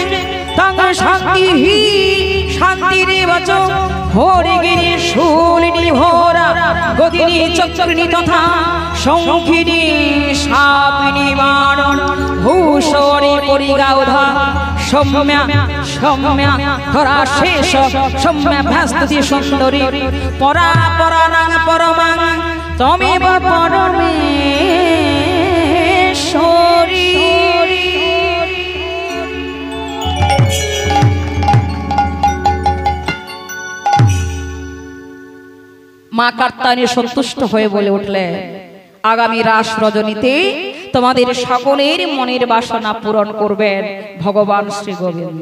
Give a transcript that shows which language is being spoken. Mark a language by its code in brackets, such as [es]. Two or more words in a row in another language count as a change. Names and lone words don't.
[sa] तं शान्तिः शान्तिरेव च हरिगिरि शूलिनी घोरा गदिनी चक्रिणी तथा शंखिनी शापिनी बाण भूषणी परिगाउधा सौम्या सौम्या धरा शेष सौम्या भास्तुति सुंदरी परा परानां परमां तमेव परमेश्वरी। [bn] মা কাত্যায়নী সন্তুষ্ট হয়ে বলে উঠলে, আগামী রাস রজনীতে তোমাদের সকলের মনের বাসনা পূরণ করবেন ভগবান শ্রী গোবিন্দ।